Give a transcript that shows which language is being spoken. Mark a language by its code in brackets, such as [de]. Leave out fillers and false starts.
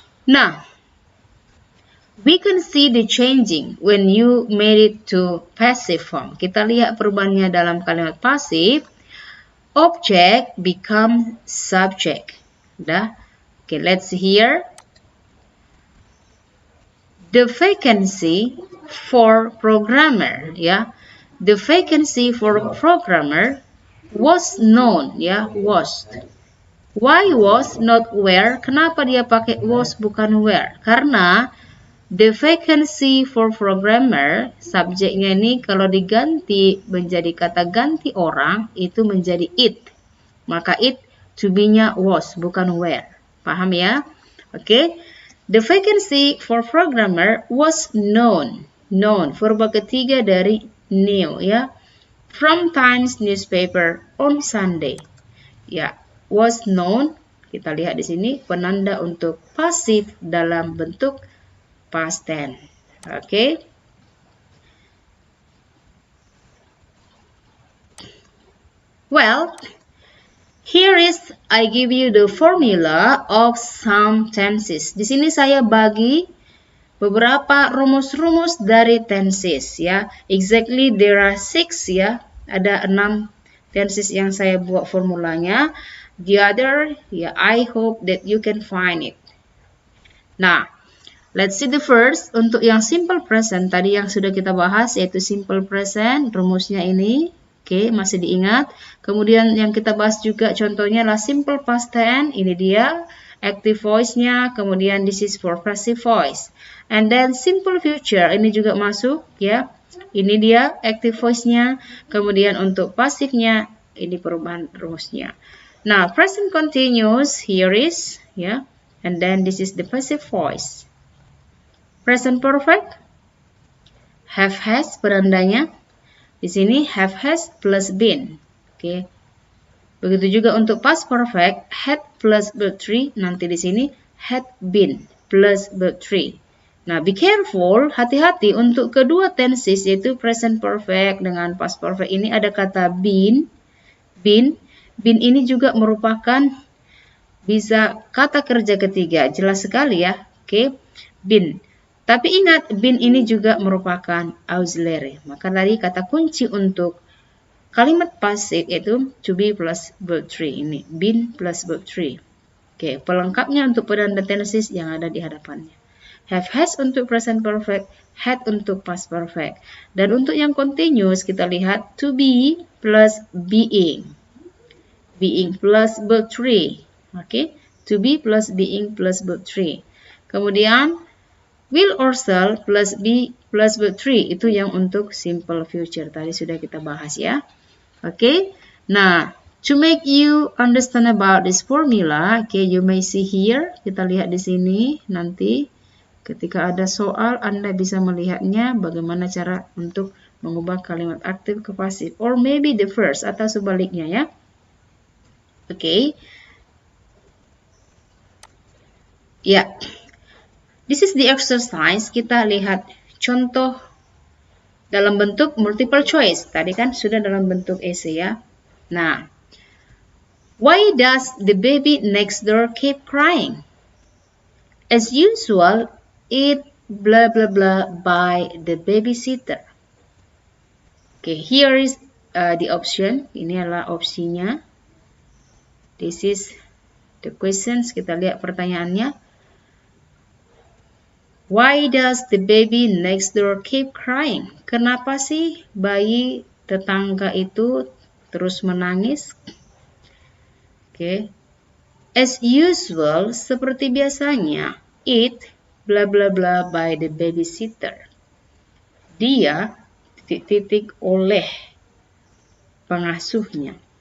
[en] Nah, we can see the changing when you made it to passive form. [id] Kita lihat perubahannya dalam kalimat pasif. [en] Object become subject. [id] Dah. [en] Okay, let's see here. The vacancy for programmer, ya. The vacancy for programmer was known, ya, was. Why was not where? [id] Kenapa dia pakai was bukan where? Karena [en] the vacancy for programmer, [id] subjeknya ini kalau diganti menjadi kata ganti orang, itu menjadi it. Maka it to be-nya was, bukan where. Paham ya? Oke. [en] The vacancy for programmer was known. [id] Known, verba ketiga dari knew ya. [en] From Times newspaper on Sunday. Ya, was known. [id] Kita lihat di sini penanda untuk pasif dalam bentuk past tense. Oke. [en] Well, here is I give you the formula of some tenses. [id] Di sini saya bagi beberapa rumus-rumus dari tenses ya. [en] Exactly there are 6 [id] ya. Ada 6 tenses yang saya buat formulanya. [en] The other ya, I hope that you can find it. Nah, let's see the first. [id] Untuk yang simple present tadi yang sudah kita bahas yaitu simple present, rumusnya ini. Oke, masih diingat. Kemudian yang kita bahas juga contohnya adalah simple past tense. Ini dia active voice-nya. Kemudian [en] this is for passive voice. And then simple future. [id] Ini juga masuk ya. Ini dia active voice-nya. Kemudian untuk pasifnya ini perubahan rumusnya. [en] Nah, present continuous here is ya. And then this is the passive voice. Present perfect. [id] Have has penandanya. Di sini have has plus been. Oke. Begitu juga untuk past perfect, had plus verb 3, nanti di sini had been plus verb 3. Nah, [en] be careful, [id] hati-hati untuk kedua tenses yaitu present perfect dengan past perfect ini ada kata been. Been ini juga merupakan bisa kata kerja ketiga, jelas sekali ya. Oke. Been. Tapi ingat, been ini juga merupakan auxiliary. Maka tadi kata kunci untuk kalimat pasif yaitu to be plus verb 3 ini. Been plus verb 3. Oke, pelengkapnya untuk penanda tenses yang ada di hadapannya. Have has untuk present perfect, had untuk past perfect. Dan untuk yang continuous kita lihat to be plus being. Being plus verb 3. Oke, to be plus being plus verb 3. Kemudian will or shall plus be plus verb 3 itu yang untuk simple future tadi sudah kita bahas ya. Oke. [en] Nah, to make you understand about this formula, okay, you may see here. [id] Kita lihat di sini nanti ketika ada soal Anda bisa melihatnya bagaimana cara untuk mengubah kalimat aktif ke pasif [en] or maybe the first [id] atau sebaliknya ya. Oke. Ya. [en] This is the exercise. [id] Kita lihat contoh dalam bentuk multiple choice. Tadi kan sudah dalam bentuk essay ya. [en] Nah, why does the baby next door keep crying? As usual, it blah blah blah by the babysitter. Okay, here is the option. [id] Ini adalah opsinya. [en] This is the questions. [id] Kita lihat pertanyaannya. [en] Why does the baby next door keep crying? [id] Kenapa sih bayi tetangga itu terus menangis? [en] Oke. As usual, [id] seperti biasanya, [en] it bla bla bla by the babysitter. [id] Dia titik-titik oleh pengasuhnya.